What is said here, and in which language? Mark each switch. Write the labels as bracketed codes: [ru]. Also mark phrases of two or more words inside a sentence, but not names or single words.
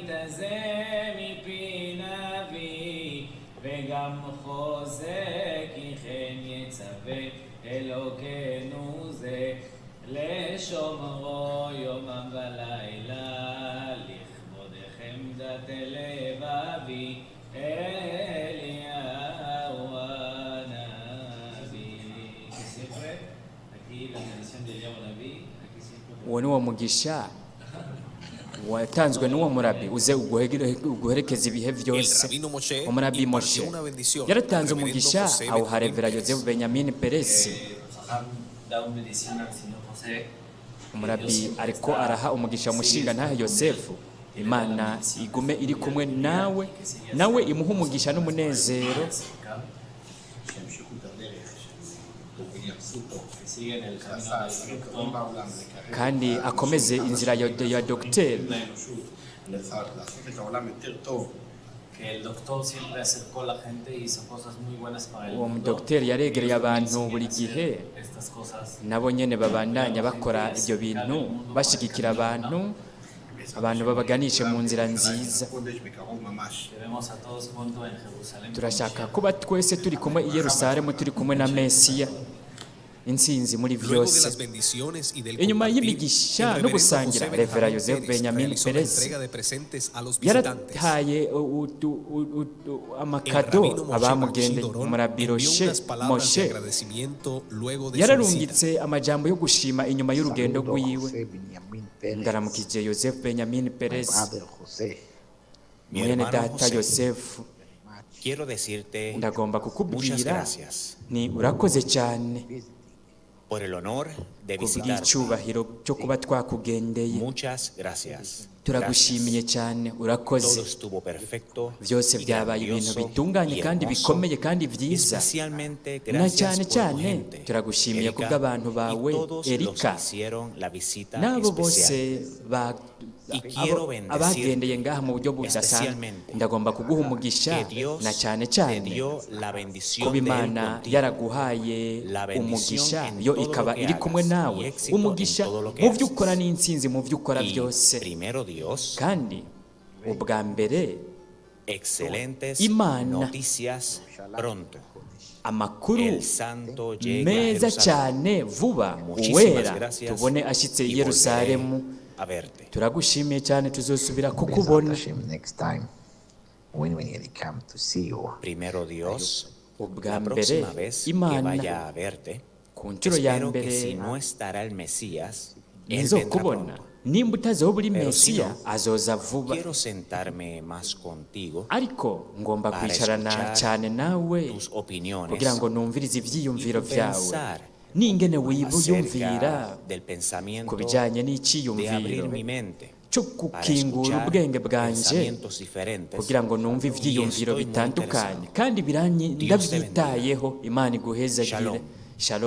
[he] הזה מפי נביא וגם חוזק כי כן יצווה אלוקינו זה לשומרו יומם ולילה לכבוד חמדת לבבי אליהו הנביא. [es] Que siempre aquí la tradición de Eliyahu Naví, aquí siempre [rn] uwo ni wo mugisha watanzwe n'uwo murabi uze uguherekeza ibihe [es] El [rn] byose. [es] rabino Moshe [rn] Umurabi Moshe [es] impartió una bendición [rn] yaratanze [es] al reverendo [rn] umugisha [es] José [rn] awuha [es] Benjamín [rn] revera [es] Pérez. [rn] Yozefu Benyamini Peresi. [es] Jajam da una bendición al señor José. [rn] Umurabi ariko araha umugisha umushinga ntahe Yosefu. Imana igume iri kumwe nawe, nawe imuha umugisha n'umunezero, [es] Que siguen el camino del doctor. [rn] kandi akomeze inzira ya dogiteri. [es] Que el doctor siempre acercó a la gente y hizo cosas muy buenas para el [rn] Uwo [es] mundo. [rn] mudogiteri yaregereye abantu buri gihe, [es] Estas cosas [rn] nabo nyene babandanya bakora ibyo bintu, bashigikira abantu babaganishe mu nzira nziza. [es] que vemos a todos juntos en Jerusalén. [rn] Turashaka kuba twese turi kumwe i Yerusalemu, turi kumwe na Mesiya, intsinzi muri [es] Luego de [rn] byose. [es] las bendiciones y del [rn] Inyuma [es] compartir, [rn] y'imigisha [es] el [rn] no [es] reverendo [rn] gusangira, [es] José [rn] Revera [es] Benjamín [rn] Yozefu [es] Pérez [rn] Benyamini [es] realizó la [rn] Perez [es] entrega de presentes a los visitantes. [rn] yarataye amakado abamugendeye. Umurabi Moshe yararungitse amajambo yo gushima inyuma y'urugendo rwiwe. Ndaramukije Yozefu Benyamini Perez, [es] Mi [rn] mwene [es] hermano [rn] data [es] José, [rn] Yosefu, [es] quiero decirte [rn] ndagomba [es] muchas [rn] kukubwira [es] gracias [rn] ni urakoze cyane [es] por el honor de visitarte. [rn] kubw'icyubahiro cyo kuba twakugendeye. [es] Muchas gracias. [rn] Turagushimiye cyane, urakoze. [es] Todo estuvo perfecto [rn] Byose [es] y [rn] byabaye ibintu [es] grandioso [rn] bitunganye [es] y [rn] kandi [es] hermoso. [rn] bikomeye kandi byiza. [es] Especialmente [rn] Na [es] gracias [rn] cyane [es] por tu [rn] cyane [es] gente, [rn] turagushimiye [es] Erika, [rn] kubw'abantu bawe [es] y todos los [rn] Erika [es] que hicieron la visita [rn] n'abo [es] especial. [rn] bose [es] Y quiero bendecir [rn] abagendeye ngaha mu buryo budasanzwe. [es] especialmente [rn] Ndagomba kuguha umugisha [es] que Dios [rn] na cyane [es] te [rn] cyane [es] dio la bendición [rn] kuba [es] de él [rn] Imana [es] contigo. [rn] yaraguhaye [es] La bendición [rn] umugisha [es] en [rn] yo [es] todo [rn] ikaba [es] lo que [rn] iri [es] hagas [rn] kumwe nawe, [es] y éxito [rn] umugisha [es] en todo lo que [rn] mu byo [es] haces. [rn] ukora n'intsinzi mu byo ukora [es] Y [rn] byose. [es] primero Dios, [rn] Kandi ubwa mbere [es] excelentes [rn] Imana. [es] noticias pronto. [rn] amakuru [es] El santo llega a [rn] meza [es] Jerusalén. [rn] cyane vuba, [es] Muchísimas [rn] uwera [es] gracias [rn] tubone ashyitse i [es] y [rn] Yerusalemu. [es] volveré a verte. [rn] Turagushimiye cyane, tuzosubira kukubona. [en] Next time, when we come to see you, [es] Primero Dios, [rn] ubwa [es] la [rn] mbere [es] próxima vez que [rn] Imana [es] vaya a verte, [rn] ku nshuro ya [es] espero que [rn] mbere [es] si no estará el Mesías, él [rn] nizo [es] vendrá [rn] kubona, [es] pronto. [rn] nimba utazoba uri [es] Pero si [rn] Mesiya [es] no, [rn] azoza vuba. [es] Quiero sentarme más contigo [rn] Ariko ngomba [es] para [rn] kwicarana [es] escuchar [rn] cyane nawe [es] tus opiniones [rn] kugira ngo numvirize ibyiyumviro [es] y [rn] byawe, [es] pensar [rn] n'ingene wiyumvira [es] acerca del pensamiento [rn] ku bijyanye [es] de [rn] n'icyiyumviro [es] abrir mi mente [rn] cyo [es] para [rn] gukingura [es] escuchar [rn] ubwenge bwanje [es] pensamientos diferentes [rn] kugira ngo numve ibyiyumviro [es] y estoy muy [rn] bitandukanye, [es] interesado. [rn] kandi [es] Dios te [rn] ndabyitayeho. Imana iguhezagire. [he] Shalom,